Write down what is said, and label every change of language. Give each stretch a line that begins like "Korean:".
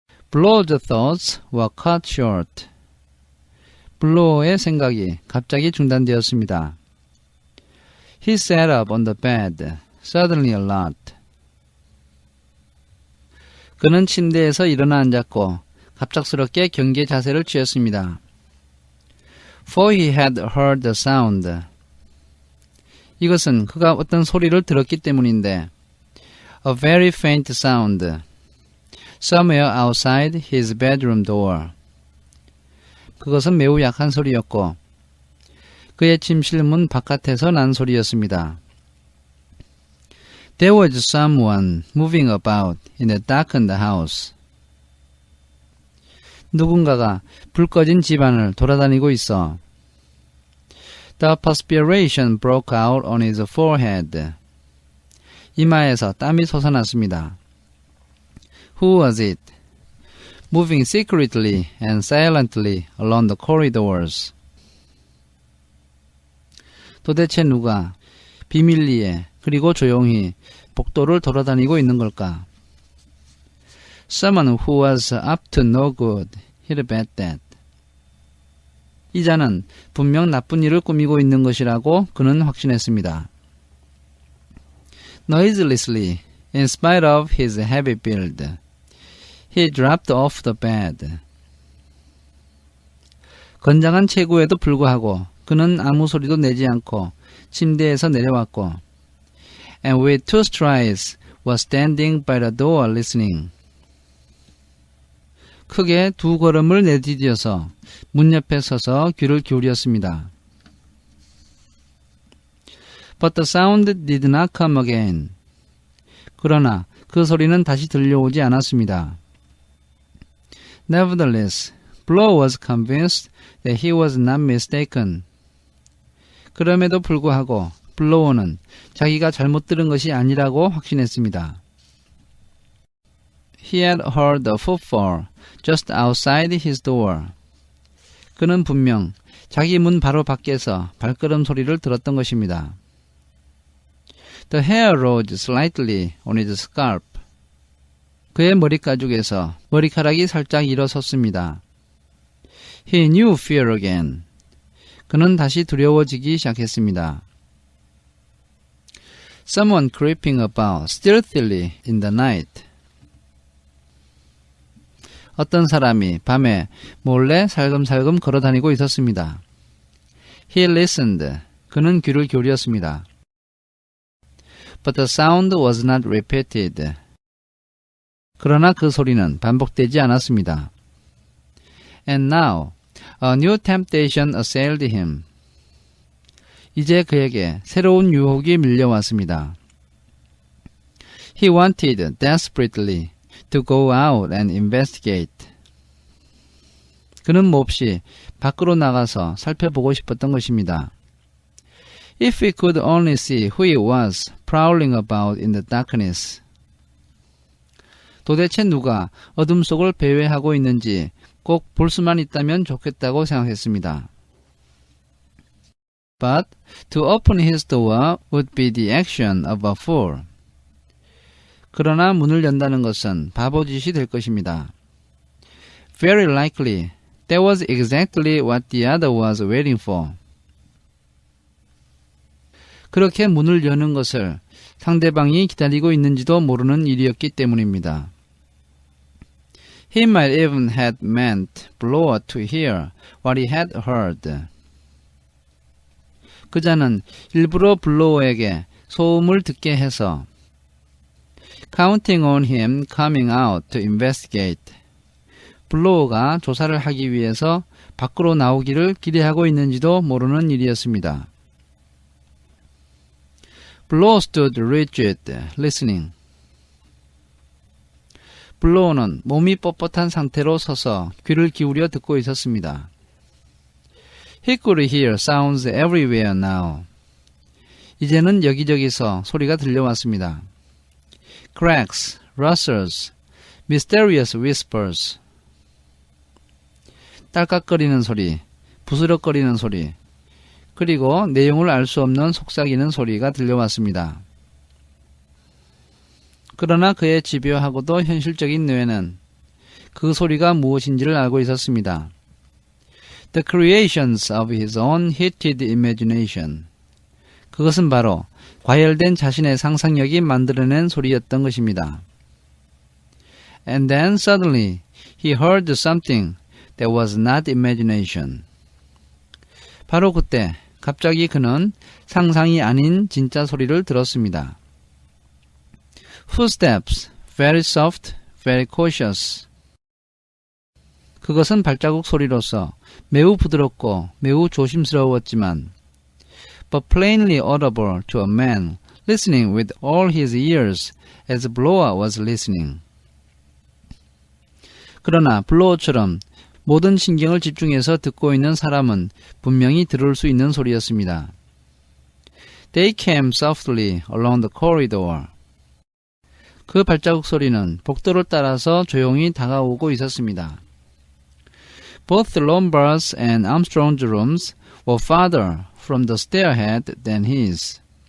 English: Blow's thoughts were cut short.
Korean: 블로어의 생각이 갑자기 중단되었습니다.
English: He sat up on the bed, suddenly alert.
Korean: 그는 침대에서 일어나 앉았고 갑작스럽게 경계 자세를 취했습니다.
English: For he had heard the sound.
Korean: 이것은 그가 어떤 소리를 들었기 때문인데
English: A very faint sound. Somewhere outside his bedroom door.
Korean: 그것은 매우 약한 소리였고 그의 침실 문 바깥에서 난 소리였습니다.
English: There was someone moving about in the darkened house.
Korean: 누군가가 불 꺼진 집안을 돌아다니고 있어.
English: The perspiration broke out on his forehead.
Korean: 이마에서 땀이 솟아났습니다.
English: Who was it? Moving secretly and silently along the corridors.
Korean: 도대체 누가 비밀리에 그리고 조용히 복도를 돌아다니고 있는 걸까?
English: Someone who was up to no good. He'd bet that.
Korean: 이 자는 분명 나쁜 일을 꾸미고 있는 것이라고 그는 확신했습니다.
English: Noiselessly, in spite of his heavy build, he dropped off the bed.
Korean: 건장한 체구에도 불구하고 그는 아무 소리도 내지 않고 침대에서 내려왔고
English: and with 2 strides was standing by the door listening.
Korean: 크게 2 걸음을 내디뎌서 문 옆에 서서 귀를 기울였습니다.
English: But the sound did not come again.
Korean: 그러나 그 소리는 다시 들려오지 않았습니다.
English: Nevertheless, Blow was convinced that he was not mistaken.
Korean: 그럼에도 불구하고 블로어는 자기가 잘못 들은 것이 아니라고 확신했습니다.
English: He had heard a footfall just outside his door.
Korean: 그는 분명 자기 문 바로 밖에서 발걸음 소리를 들었던 것입니다.
English: The hair rose slightly on his scalp.
Korean: 그의 머리가죽에서 머리카락이 살짝 일어섰습니다.
English: He knew fear again.
Korean: 그는 다시 두려워지기 시작했습니다.
English: Someone creeping about stealthily in the night.
Korean: 어떤 사람이 밤에 몰래 살금살금 걸어다니고 있었습니다.
English: He listened.
Korean: 그는 귀를 기울였습니다.
English: But the sound was not repeated.
Korean: 그러나 그 소리는 반복되지 않았습니다.
English: And now, a new temptation assailed him.
Korean: 이제 그에게 새로운 유혹이 밀려왔습니다.
English: He wanted desperately to go out and investigate.
Korean: 그는 몹시 밖으로 나가서 살펴보고 싶었던 것입니다.
English: If he could only see who it was prowling about in the darkness.
Korean: 도대체 누가 어둠 속을 배회하고 있는지 꼭 볼 수만 있다면 좋겠다고 생각했습니다.
English: But to open his door would be the action of a fool.
Korean: 그러나 문을 연다는 것은 바보짓이 될 것입니다.
English: Very likely, that was exactly what the other was waiting for.
Korean: 그렇게 문을 여는 것을 상대방이 기다리고 있는지도 모르는 일이었기 때문입니다.
English: He might even have meant Blower to hear what he had heard.
Korean: 그자는 일부러 블로어에게 소음을 듣게 해서
English: counting on him coming out to investigate.
Korean: 블로어가 조사를 하기 위해서 밖으로 나오기를 기대하고 있는지도 모르는 일이었습니다.
English: Blower stood rigid, listening.
Korean: 블로어는 몸이 뻣뻣한 상태로 서서 귀를 기울여 듣고 있었습니다.
English: He could hear sounds everywhere now.
Korean: 이제는 여기저기서 소리가 들려왔습니다.
English: Cracks, rustles, mysterious whispers.
Korean: 딸깍거리는 소리, 부스럭거리는 소리, 그리고 내용을 알 수 없는 속삭이는 소리가 들려왔습니다. 그러나 그의 집요하고도 현실적인 뇌는 그 소리가 무엇인지를 알고 있었습니다.
English: The creations of his own heated imagination.
Korean: 그것은 바로 과열된 자신의 상상력이 만들어낸 소리였던 것입니다.
English: And then suddenly he heard something that was not imagination.
Korean: 바로 그때 갑자기 그는 상상이 아닌 진짜 소리를 들었습니다.
English: Footsteps, very soft, very cautious.
Korean: 그것은 발자국 소리로서 매우 부드럽고 매우 조심스러웠지만
English: but plainly audible to a man listening with all his ears as Blower was listening.
Korean: 그러나 블로어처럼 모든 신경을 집중해서 듣고 있는 사람은 분명히 들을 수 있는 소리였습니다.
English: They came softly along the corridor.
Korean: 그 발자국 소리는 복도를 따라서 조용히 다가오고 있었습니다.
English: Both Lombard's and Armstrong's rooms were farther from the stairhead than his.